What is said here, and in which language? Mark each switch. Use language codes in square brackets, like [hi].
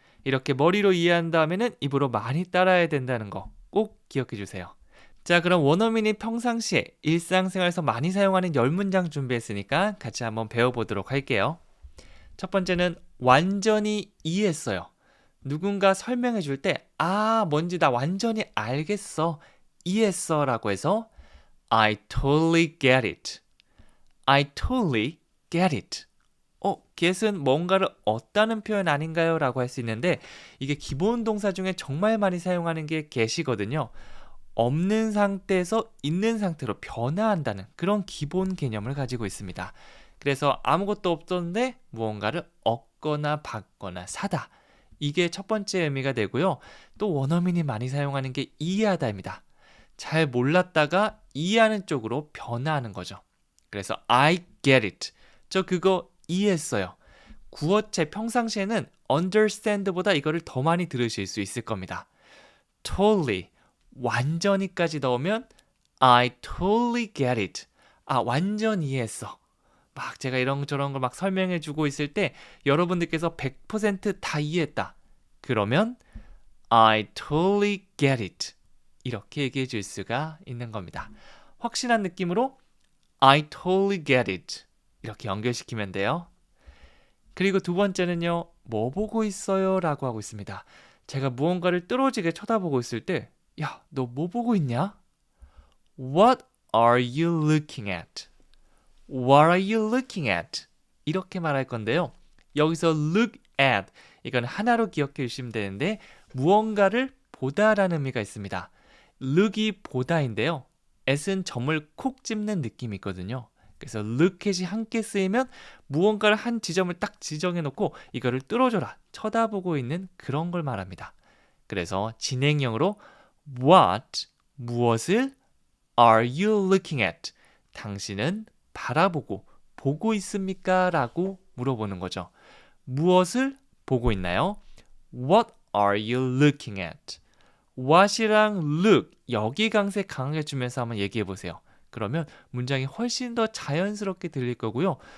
[ko] 이렇게 머리로 이해한 다음에는 입으로 많이 따라야 된다는 거 꼭 기억해 주세요. 자, 그럼 원어민이 평상시에 일상생활에서 많이 사용하는 10문장 준비했으니까 같이 한번 배워보도록 할게요. 첫 번째는 완전히 이해했어요. 누군가 설명해 줄 때 뭔지 나 완전히 알겠어. 이해했어 라고 해서 [en] I totally get it. I totally get it. [ko] get은 뭔가를 얻다는 표현 아닌가요? 라고 할 수 있는데 이게 기본 동사 중에 정말 많이 사용하는 게 get이거든요. 없는 상태에서 있는 상태로 변화한다는 그런 기본 개념을 가지고 있습니다. 그래서 아무것도 없었는데 무언가를 얻거나 받거나 사다. 이게 첫 번째 의미가 되고요. 또 원어민이 많이 사용하는 게 이해하다입니다. 잘 몰랐다가 이해하는 쪽으로 변화하는 거죠. 그래서 [en] I get it. [ko] 저 그거 이해했어요. 구어체 평상시에는 understand보다 이거를 더 많이 들으실 수 있을 겁니다. [en] totally, [ko] 완전히까지 넣으면 [en] I totally get it. [ko] 완전 이해했어. 막 제가 이런저런 걸 막 설명해 주고 있을 때 여러분들께서 100% 다 이해했다. 그러면 [en] I totally get it. [ko] 이렇게 얘기해 줄 수가 있는 겁니다. 확실한 느낌으로 [en] I totally get it. [ko] 이렇게 연결시키면 돼요. 그리고 두 번째는요. 뭐 보고 있어요? 라고 하고 있습니다. 제가 무언가를 뚫어지게 쳐다보고 있을 때 야, 너 뭐 보고 있냐? [en] What are you looking at? What are you looking at? [ko] 이렇게 말할 건데요. 여기서 look at 이건 하나로 기억해 주시면 되는데 무언가를 보다라는 의미가 있습니다. look이 보다인데요. at은 점을 콕 집는 느낌이 있거든요. 그래서 look at이 함께 쓰이면 무언가를 한 지점을 딱 지정해 놓고 이거를 뚫어줘라, 쳐다보고 있는 그런 걸 말합니다. 그래서 진행형으로 [en] What, [ko] 무엇을 [en] are you looking at? [ko] 당신은 바라보고 보고 있습니까? 라고 물어보는 거죠. 무엇을 보고 있나요? [en] What are you looking at? [ko] what이랑 look, 여기 강세 강하게 주면서 한번 얘기해 보세요. 그러면 문장이 훨씬 더 자연스럽게 들릴 거고요.